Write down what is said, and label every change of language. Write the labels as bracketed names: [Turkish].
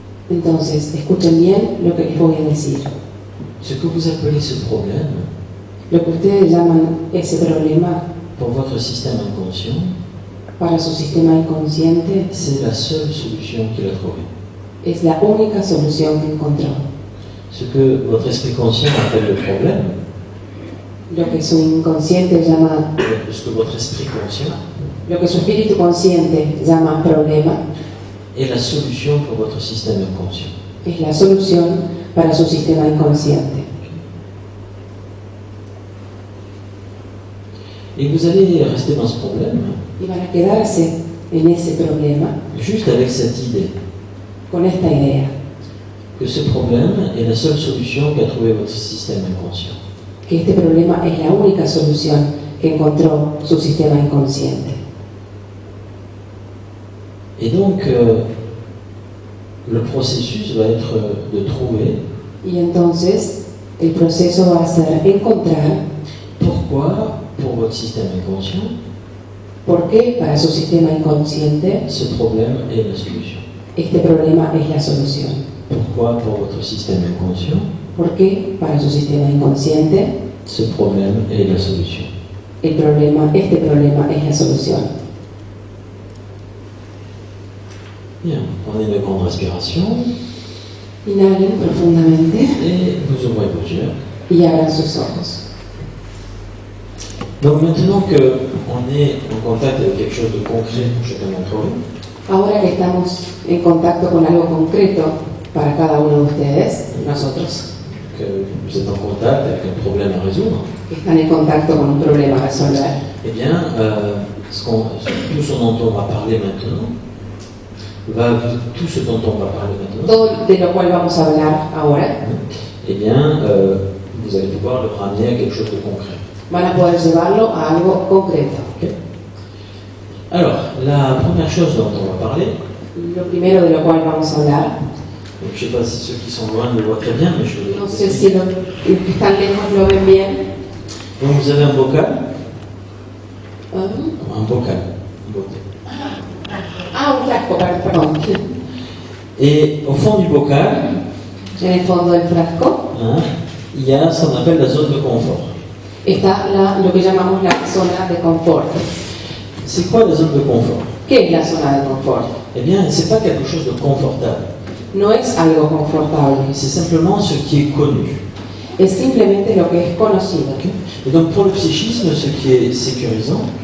[Spanish] Entonces, escuchen bien lo que les voy a decir. [French] Ce que vous appelez ce problème, [Spanish] Lo que ustedes llaman ese problema [French] pour votre système inconscient, [Spanish] para su sistema inconsciente [French] c'est la seule solution qu'il a trouvée. [Spanish] es la única solución que encontró. [French] Ce que votre esprit conscient appelle le problème, [Spanish] Lo que su inconsciente llama, [French] ce que votre esprit conscient [Spanish] lo que su espíritu consciente llama problema, [French] est la solution pour votre système inconscient. [Spanish] es la solución para su sistema inconsciente. [French] Et vous allez rester dans ce problème [Spanish] Y van a quedarse en ese problema [French] juste avec cette idée [Spanish] con esta idea, [French] que ce problème est la seule solution qu'a trouvé votre système inconscient. [Spanish] que este problema es la única solución que encontró su sistema inconsciente. [French] Et donc, le processus va être de trouver [Spanish] Y entonces el proceso va a ser encontrar [French] pourquoi, pour votre système inconscient, [Spanish] por qué para su sistema inconsciente [French] ce problème est la solution. [Spanish] este problema es la solución. [French] Pourquoi, pour votre système inconscient, [Spanish] ¿Por qué para su sistema inconsciente [French] ce problème est la solution. [Spanish] este problema es la solución. [French] Bien, prenez une grande respiration [Spanish] Inhalen profundamente [French] et vous ouvrez vos yeux. [Spanish] y abran sus ojos. [French] Donc maintenant qu'on est en contact avec quelque chose de concret pour chacun d'entre vous, [Spanish] Ahora que estamos en contacto con algo concreto para cada uno de ustedes, nosotros, [French] que vous êtes en contact avec un problème à résoudre, [Spanish] que están en contacto con un problema a resolver, [French] eh bien, tout ce dont on va parler maintenant, tout ce dont on va parler maintenant, [Spanish] todo de lo cual vamos a hablar ahora, [French] eh bien, vous allez pouvoir le ramener à quelque chose de concret. [Spanish] van a poder llevarlo a algo concreto. Ok. [French] Alors, la première chose dont on va parler, [Spanish] Lo primero de lo cual vamos a hablar, [French] donc, je ne sais pas si ceux qui sont loin le voient très bien, mais je vais [Spanish] no sé si los que están lejos lo ven bien. [French] Donc vous avez un bocal, Ah, un bocal, un bocal. [Spanish] un frasco, perdón. [French] Et au fond du bocal, [Spanish] En el fondo del frasco [French] hein, il y a ce qu'on appelle la zone de confort. [Spanish] está lo que llamamos la zona de confort. [French] C'est quoi la zone de confort? [Spanish] ¿Qué es la zona de confort? [French] Eh bien, ce n'est pas quelque chose de confortable. [Spanish] No es algo confortable, [French] C'est simplement ce qui est connu. [Spanish] es simplemente lo que es conocido. [French] Et donc pour le psychisme, ce qui est sécurisant,